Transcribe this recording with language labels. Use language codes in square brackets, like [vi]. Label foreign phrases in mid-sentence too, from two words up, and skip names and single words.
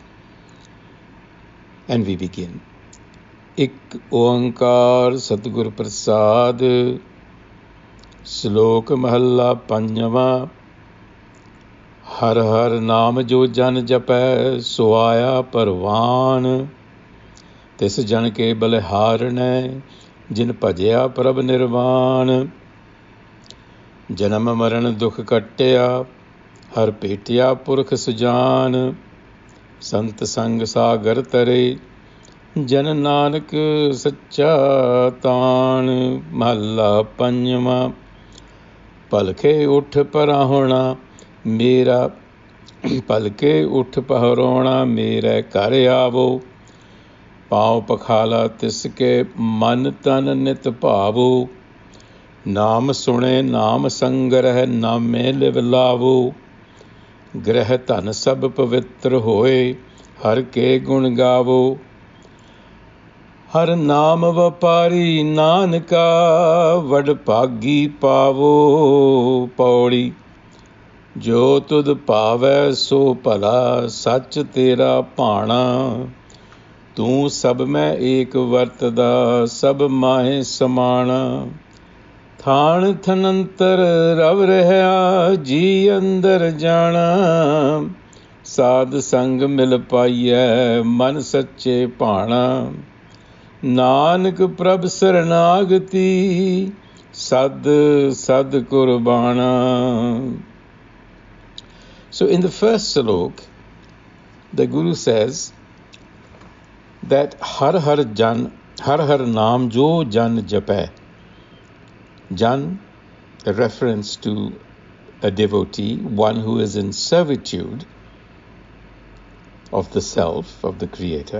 [en] And we begin. [pa] ਇਕ ਓਅੰਕਾਰ ਸਤਿਗੁਰ ਪ੍ਰਸਾਦਿ ਸਲੋਕ ਮਹਲਾ ਪੰਜਮਾ ਹਰਿ ਹਰਿ ਨਾਮੁ ਜੋ ਜਨੁ ਜਪੈ ਸੋ ਆਇਆ ਪਰਵਾਣੁ ਤਿਸੁ ਜਨ ਕੈ ਬਲਿਹਾਰਣੈ ਜਿਨਿ ਭਜਿਆ ਪ੍ਰਭੁ ਨਿਰਬਾਣੁ, ਜਨਮ ਮਰਨ ਦੁਖੁ ਕਟਿਆ ਹਰਿ ਭੇਟਿਆ ਪੁਰਖੁ ਸੁਜਾਣੁ ਸੰਤ ਸੰਗਿ ਸਾਗਰੁ ਤਰੇ ਜਨ ਨਾਨਕ ਸਚਾ ਤਾਣੁ ਮਹਲਾ ਪੰਜਮਾ ਭਲਕੇ ਉਠਿ ਪਰਾਹੁਣਾ ਮੇਰਾ ਭਲਕੇ ਉਠਿ ਪਰਾਹੁਣਾ ਮੇਰਾ ਘਰਿ ਆਵਉ, ਪਾਉ ਪਖਾਲਾ ਤਿਸ ਕੇ ਮਨਿ ਤਨਿ ਨਿਤ ਭਾਵਉ ਨਾਮੁ ਸੁਣੇ ਨਾਮੁ ਸੰਗ੍ਰਹੈ ਨਾਮੇ ਲਿਵ ਲਾਵਉ ਗ੍ਰਿਹੁ ਧਨੁ ਸਭੁ ਪਵਿਤ੍ਰੁ ਹੋਇ, ਹਰਿ ਕੇ ਗੁਣ ਗਾਵਉ ਹਰਿ ਨਾਮ ਵਾਪਾਰੀ ਨਾਨਕਾ ਵਡ ਭਾਗੀ ਪਾਵਉ ਪਉੜੀ ਜੋ ਤੁਧੁ ਭਾਵੈ ਸੋ ਭਲਾ ਸਚੁ ਤੇਰਾ ਭਾਣਾ, ਤੂ ਸਭ ਮਹਿ ਇਕੁ ਵਰਤਦਾ ਸਭ ਮਾਹਿ ਸਮਾਣਾ ਥਾਨ ਥਨੰਤਰਿ ਰਵਿ ਰਹਿਆ ਜੀਅ ਅੰਦਰਿ ਜਾਣਾ ਸਾਧ ਸੰਗਿ ਮਿਲਿ ਪਾਈਐ ਮਨਿ ਸਚੇ ਭਾਣਾ ਨਾਨਕ ਪ੍ਰਭ ਸਰਣਾਗਤੀ ਸਦ ਸਦ ਕੁਰਬਾਣਾ. [en] So in the first salok, the Guru says that [pa] ਹਰਿ ਹਰਿ ਨਾਮੁ ਜੋ ਜਨੁ ਜਪੈ. [en] Jan, a reference to a devotee, one who is in servitude of the self, of the Creator.